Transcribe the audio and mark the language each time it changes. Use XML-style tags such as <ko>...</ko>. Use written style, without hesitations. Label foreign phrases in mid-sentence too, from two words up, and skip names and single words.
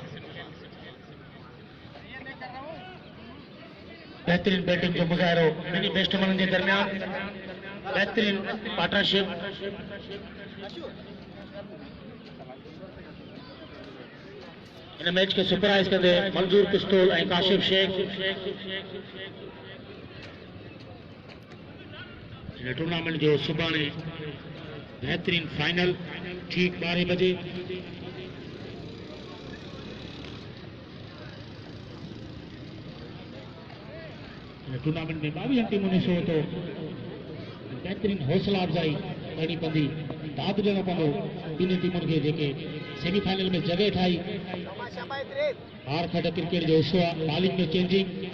<sd>बेहतरीन बैटिंग जो मुजाहिरो मिनी बैट्समैनन के दरमियान, बेहतरीन पार्टनरशिप। इन मैच के सरप्राइज कंदे मंजूर पिस्तौल ऐं काशिफ शेख। इन टूर्नामेंट जो सुभाणे बेहतरीन फाइनल ठीक 12 बजे। इन टूर्नामेंट में 22 टीमों ने शो तो बेहतरीन हौसला अफ़जाई करनी पवंदी, दाद ॾियणो पवंदो ॿिन्ही टीमुनि खे जेके सेमीफाइनल में जगह ठाही। हार खट क्रिकेट जो हिस्सो आहे, बॉलिंग में चेंजिंग।</sd>